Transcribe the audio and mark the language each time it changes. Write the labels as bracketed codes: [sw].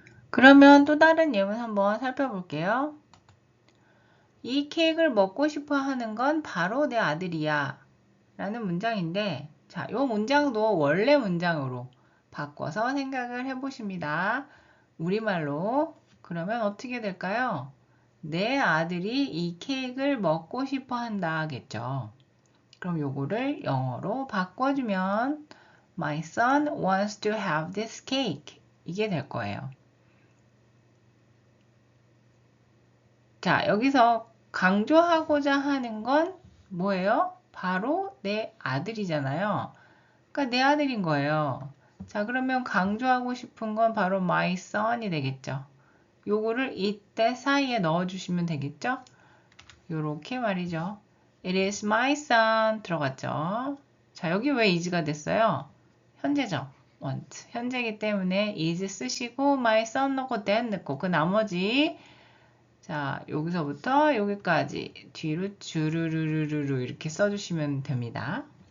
[ko] 그러면 또 다른 예문 한번 살펴볼게요. 이 케이크를 먹고 싶어 하는 건 바로 내 아들이야 라는 문장인데, 자, 이 문장도 원래 문장으로 바꿔서 생각을 해보십니다. 우리말로. 그러면 어떻게 될까요? 내 아들이 이 케이크를 먹고 싶어 한다겠죠. 그럼 요거를 영어로 바꿔주면 [en] My son wants to have this cake. [ko] 이게 될 거예요. 자, 여기서 강조하고자 하는 건 뭐예요? 바로 내 아들이잖아요. 그러니까 내 아들인 거예요. 자, 그러면 강조하고 싶은 건 바로 my son이 되겠죠. 요거를 이때 사이에 넣어주시면 되겠죠? 요렇게 말이죠. [en] It is my son 들어갔죠. [ko] 자, 여기 왜 is가 됐어요? 현재죠. want. 현재이기 때문에 is 쓰시고 my son 넣고 that 넣고 그 나머지 자, 여기서부터 여기까지 뒤로 주르르르르 이렇게 써주시면 됩니다.